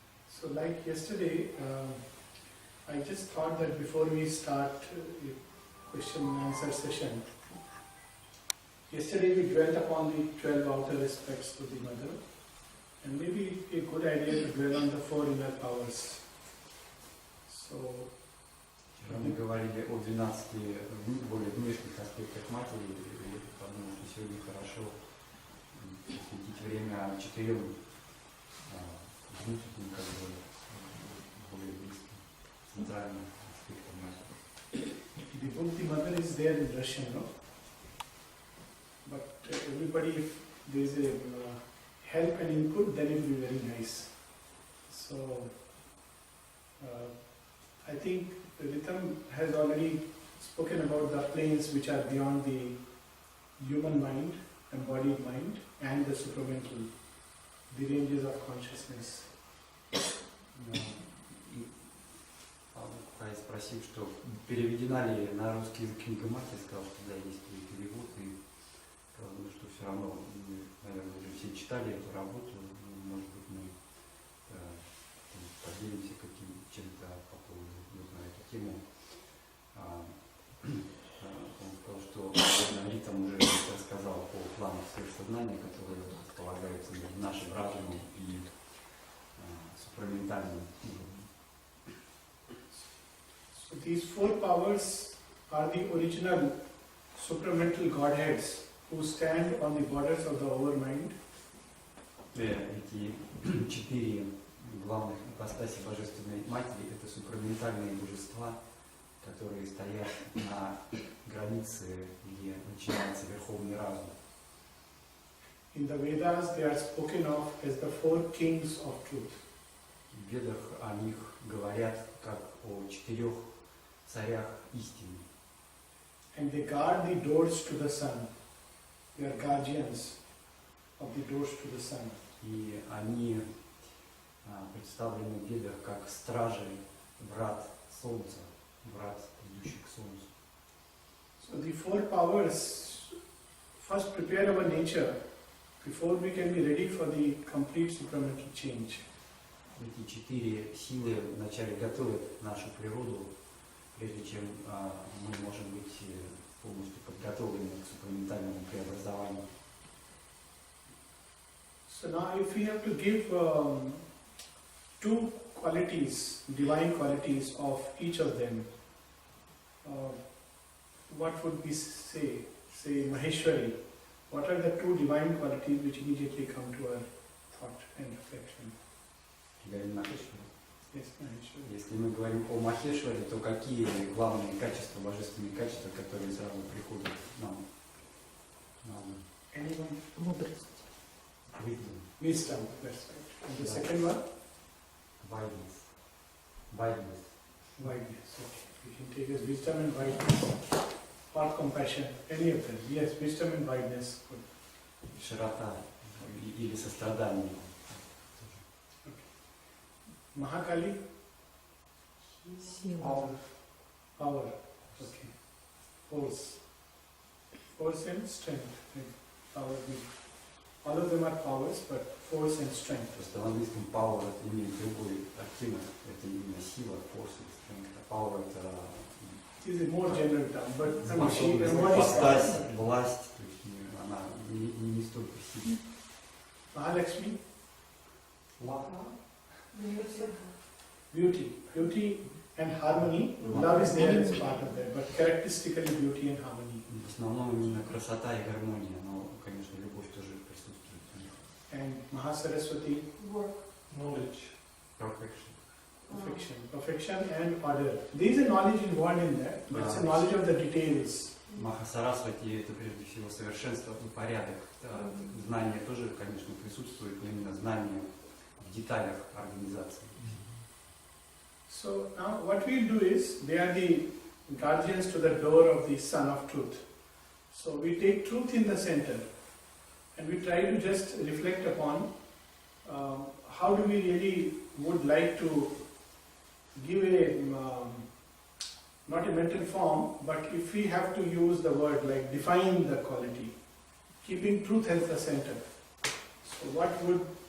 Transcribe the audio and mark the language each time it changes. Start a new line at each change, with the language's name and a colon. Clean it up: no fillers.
English: So like yesterday, I just thought that before we start a question and answer session, yesterday we dwelt upon the 12 outer aspects of the mother, and maybe a good idea to dwell on the 4 inner powers. So,
Russian: мы говорили о 12 более внешних аспектах матери, и я подумал, что сегодня хорошо посвятить время 4 внутренним, как бы, более близким, центральным аспектам матери.
English: The book The Mother is there in Russian, no? But everybody, if there is a help and input, then it will be very nice. So, I think Rhythm has already spoken about the planes which are beyond the human mind, embodied mind, and the supramental, the ranges of consciousness.
Russian: И Павел спросил, что переведена ли на русский язык книга матери, сказал, что да, есть перевод, и сказал, что все равно, наверное, уже все читали эту работу, может быть, мы поделимся чем-то по поводу на эту тему. Он сказал, что Ритам уже рассказал по плану сверхсознания, которые располагаются между нашим разумом и супраментальным уровнем.
English: So these 4 powers are the original supramental godheads who stand on the borders of the overmind.
Russian: Эти 4 главных ипостаси Божественной Матери — это супраментальные божества, которые стоят на границе, где начинается Верховный Разум.
English: In the Vedas, they are spoken of as the 4 kings of truth.
Russian: В Ведах о них говорят как о 4 царях истины.
English: And they guard the doors to the sun. They are guardians of the doors to the sun.
Russian: И они представлены в Ведах как стражи врат Солнца, врат, ведущих к Солнцу.
English: So the 4 powers first prepare our nature before we can be ready for the complete supramental change.
Russian: Эти 4 силы вначале готовят нашу природу, прежде чем мы можем быть полностью подготовлены к супраментальному преобразованию.
English: So now if we have to give 2 qualities, divine qualities of each of them, what would we say? Say Maheshwari. What are the 2 divine qualities which immediately come to our thought and reflection?
Russian: Говорим Махешвари.
English: Yes, Maheshwari.
Russian: Если мы говорим о Махешваре, то какие главные качества, божественные качества, которые сразу приходят нам на ум?
English: Anyone?
Russian: Мудрость.
English: Wisdom, that's right. And the second one? Wideness. Wideness. Okay. We can take as wisdom and wideness. Or compassion. Any of them. Yes, wisdom and wideness. Good.
Russian: Широта или сострадание.
English: Mahakali?
Russian: Сила.
English: Power. Okay. Force. Force and strength. Power. All of them are powers, but force and strength.
Russian: Просто в английском power это имеет другой оттенок, это именно сила, force и strength. А power это
English: It is a more general term, but
Russian: способность, ипостась, власть, то есть она не столько сильна.
English: Mahalakshmi? Love. Beauty and harmony. Love is there as part of that, but characteristically beauty and harmony.
Russian: В основном именно красота и гармония, но, конечно, любовь тоже присутствует.
English: And Mahasaraswati? Work. Knowledge. Perfection. Perfection and order. There is a knowledge involved in that, but it's a knowledge of the details.
Russian: Махасарасвати это прежде всего совершенство и порядок. Знание тоже, конечно, присутствует, но именно знание в деталях организации.
English: So now what we'll do is, they are the guardians to the door of the Sun of Truth. So we take truth in the center and we try to just reflect upon how do we really would like to give a, not a mental form, but if we have to use the word like define the quality, keeping truth as the center. So what would